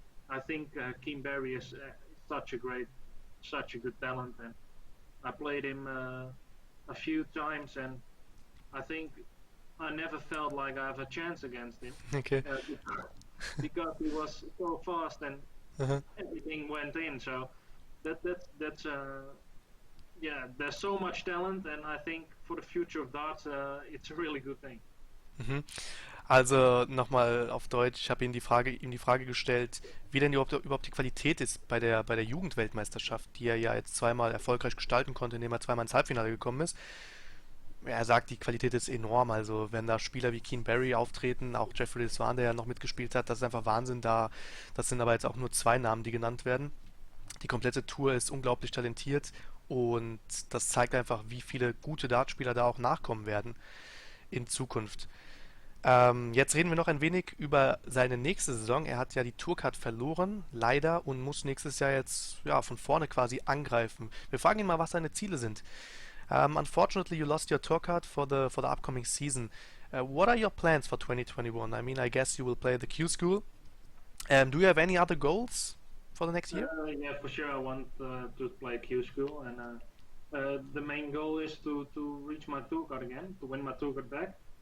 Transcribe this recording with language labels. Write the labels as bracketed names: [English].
[English] I think Keem Barry is such a good talent, and I played him a few times, and I think I never felt like I have a chance against him Okay. uh, because he was so fast and Uh-huh. everything went in. So that's yeah, there's so much talent, and I think for the future of darts, it's a really good thing. Mhm. [German] Also nochmal auf Deutsch, ich habe ihm die Frage gestellt, wie denn überhaupt die Qualität ist bei der Jugendweltmeisterschaft, die er ja jetzt zweimal erfolgreich gestalten konnte, indem er zweimal ins Halbfinale gekommen ist. Er sagt, die Qualität ist enorm. Also wenn da Spieler wie Keen Barry auftreten, auch Jeffrey Swan, der ja noch mitgespielt hat, das ist einfach Wahnsinn. Das sind aber jetzt auch nur zwei Namen, die genannt werden. Die komplette Tour ist unglaublich talentiert und das zeigt einfach, wie viele gute Dartspieler da auch nachkommen werden in Zukunft. Jetzt reden wir noch ein wenig über seine nächste Saison. Er hat ja die Tourcard verloren, leider, und muss nächstes Jahr jetzt ja, von vorne quasi angreifen. Wir fragen ihn mal, was seine Ziele sind. [English] Unfortunately, you lost your tourcard for the upcoming season. What are your plans for 2021? I mean, I guess you will play the Q School. Do you have any other goals for the next year? Yeah, for sure. I want to play Q school, and the main goal is to reach my tour card again, to win my tour card back.